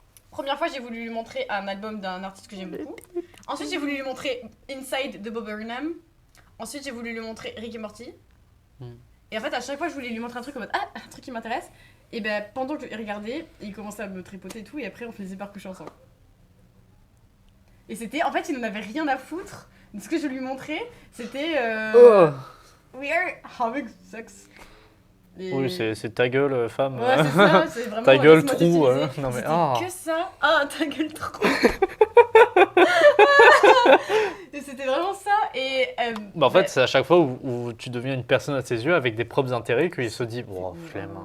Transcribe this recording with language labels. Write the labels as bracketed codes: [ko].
[fr] Première fois, j'ai voulu lui montrer un album d'un artiste que j'aime beaucoup. Ensuite, j'ai voulu lui montrer Inside de Bob Burnham. Ensuite, j'ai voulu lui montrer Rick et Morty. Et en fait, à chaque fois, je voulais lui montrer un truc en mode ah, un truc qui m'intéresse. Et ben, pendant que je regardais, il commençait à me tripoter et tout. Et après, on finissait par coucher ensemble. Et c'était, en fait, il n'en avait rien à foutre de ce que je lui montrais. C'était [en] We are having sex. [fr] Et... Oui, c'est ta gueule, femme. Ouais, c'est ça, c'est vraiment... Ta gueule, trou. Non, mais que ça. Ah, ta gueule, trou. Et c'était vraiment ça. Et... bah, en fait, c'est à chaque fois où tu deviens une personne à ses yeux avec des propres intérêts qu'il se dit, oh, flemme.